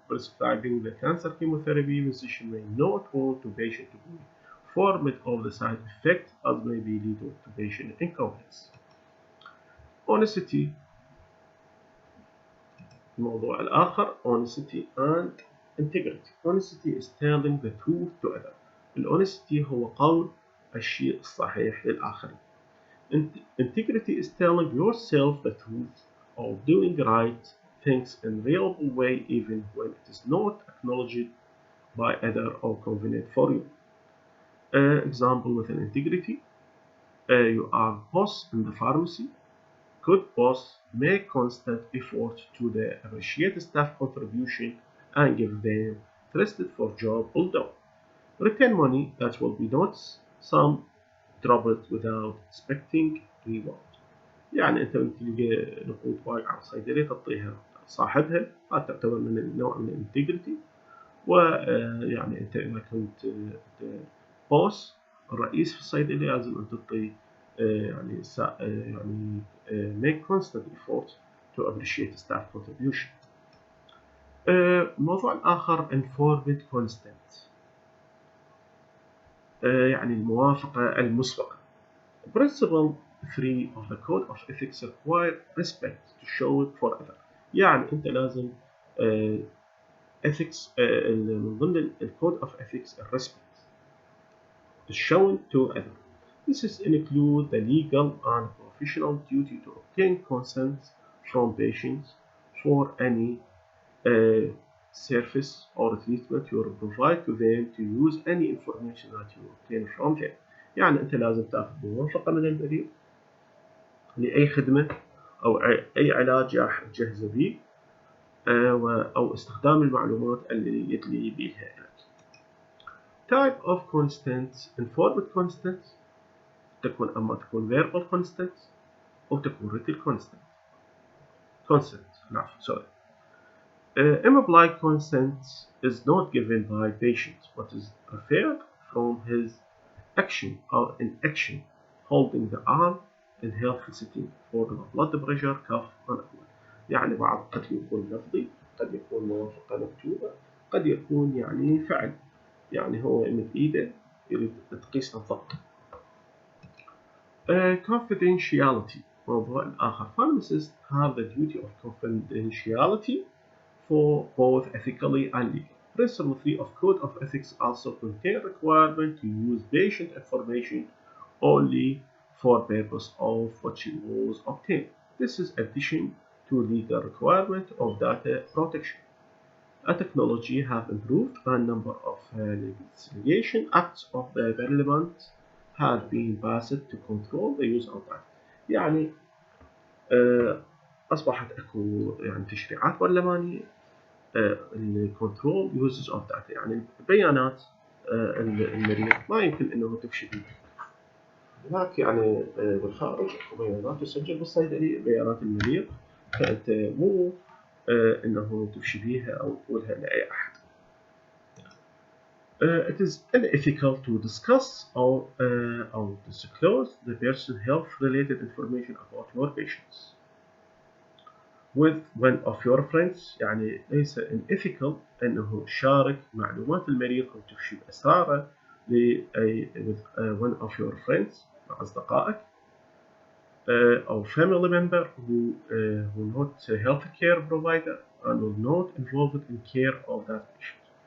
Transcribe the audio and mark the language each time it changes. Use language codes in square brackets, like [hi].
[en] Prescribing the cancer chemotherapy, physician may not want the patient to be informed of the side effect as may be leading to patient inconvenience. Honesty. [ar] الموضوع الآخر [en] honesty and integrity. Honesty is telling the truth to others. [ar] الhonesty هو قول الشيء الصحيح للآخرين. [en] Integrity is telling yourself the truth or doing right things in a reliable way even when it is not acknowledged by others or convenient for you. Example with an integrity. You are boss in the pharmacy. Good boss make constant effort to appreciate staff contribution and give them trusted for job well done. Return money that will be not some dropped without expecting reward. [ar] يعني أنت تلقى نقود واقعة على الصيدلية تعطيها صاحبها هذا تعتبر من نوع من الانتجريتي. ويعني أنت إذا كنت بوس الرئيس في الصيدلية لازم أن تعطي يعني [en] make constant effort to appreciate staff contribution. [ar] الموضوع الآخر informed consent. يعني الموافقة المسبقة. [en] Principle 3 of the Code of Ethics require respect to show it for others. [ar] يعني أنت لازم [en] ethics [ar] من ضمن ال [en] Code of Ethics respect is shown to others. This is include the legal and professional duty to obtain consent from patients for any service or treatment you provide to them to use any information that you obtain from them. [ar] يعني أنت لازم تأخذ موافقة من المريض لأي خدمة أو أي علاج راح تجهزه به أو استخدام المعلومات اللي يدلي بيها لك. [en] Type of consent: informed consent [ar] أما تكون [en] verbal consent [ar] أو تكون [en] written consent. sorry. Implied consent is not given by patient but is referred from his action or inaction, holding the arm in helpful setting for the blood pressure, cough and cold. [ar] يعني بعض قد يكون لفظي، قد يكون موافقة مكتوبة، قد يكون يعني فعل، يعني هو يمد إيده يريد تقيس الضغط. Confidentiality. موضوع الآخر. [en] Pharmacists have the duty of confidentiality for both ethically and legally. Principle 3 of Code of Ethics also contain requirement to use patient information only for purpose of which it was obtained. This is addition to legal requirement of data protection. Technology have improved and a number of legislation acts of the parliament have been passed to control the use of data. [ar] يعني أصبحت أكو يعني تشريعات برلمانية [en] الكنترول uses of data, [ar] يعني بيانات المريض ما يمكن انه تفشي بيها. هناك يعني بالخارج اكو بيانات تسجل بالصيدليه بيانات المريض، فانت مو انه تفشي بيها او تقولها لاي احد. [en] It is unethical to discuss or disclose the person's health related information about your patients with one of your friends. [ar] يعني ليس [en] unethical [ar] أنه تشارك معلومات المريض أو تفشي أسراره [en] with one of your friends [ar] مع أصدقائك أو [en] family member who not a healthcare provider and will not involved in care of that patient.